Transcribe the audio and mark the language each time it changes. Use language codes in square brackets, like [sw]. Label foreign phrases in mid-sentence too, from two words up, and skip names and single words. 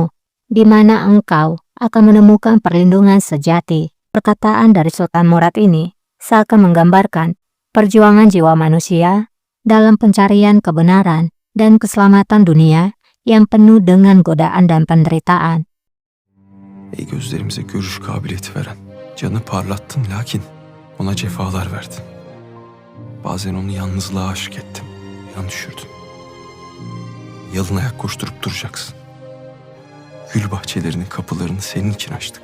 [id] Di mana engkau akan menemukan perlindungan sejati? Perkataan dari Sultan Murad ini seakan menggambarkan perjuangan jiwa manusia dalam pencarian kebenaran dan keselamatan dunia yang penuh dengan godaan dan penderitaan. [tr] Ey gözlerimize görüş kabiliyeti veren, canı parlattın lakin ona cefalar verdin. Bazen onu yalnızlığa aşık ettin, yan düşürdün. Yalın ayak koşturup duracaksın. Gül bahçelerinin kapılarını senin için açtık.